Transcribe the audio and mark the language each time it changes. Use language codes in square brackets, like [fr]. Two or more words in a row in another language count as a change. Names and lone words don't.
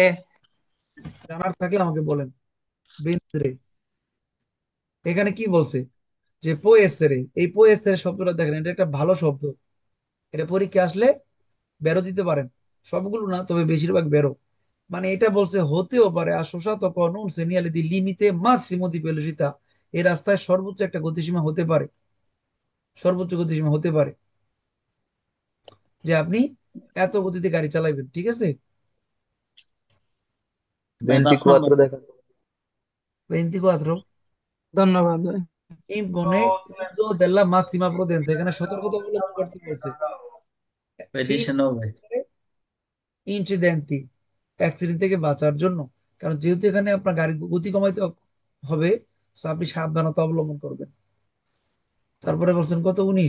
[bn] জানার থাকলে আমাকে বলেন। বেন্দ্রে, এখানে কি বলছে যে পোয়েসরে, এই পোয়েসরে শব্দটা দেখেন, এটা একটা ভালো শব্দ। এটা পরীক্ষা আসলে বেরো দিতে পারেন, সবগুলো না তবে বেশিরভাগ বেরো। মানে এটা বলছে হতেও পারে [it] associato con un segnale di limite massimo di velocità, [bn] এই রাস্তায় সর্বোচ্চ একটা গতিসীমা হতে পারে, সর্বোচ্চ গতিসীমা হতে পারে যে আপনি এত গতিতে গাড়ি চালাবেন, ঠিক আছে? ভাই 5 নম্বর। 24 দেখা। 24। ধন্যবাদ ভাই। [it] impone l'uso della massima prudenza, [bn] এখানে সতর্কতা অবলম্বন করতে বলছে। এডিশন হবে। ইনসিডেন্টি, অ্যাক্সিডেন্ট থেকে বাঁচার জন্য, কারণ যেহেতু এখানে আপনার গাড়ি গতি কমাইতে হবে, তো আপনি সাবধানতা অবলম্বন করবেন। তারপরে বলছেন কত, 19।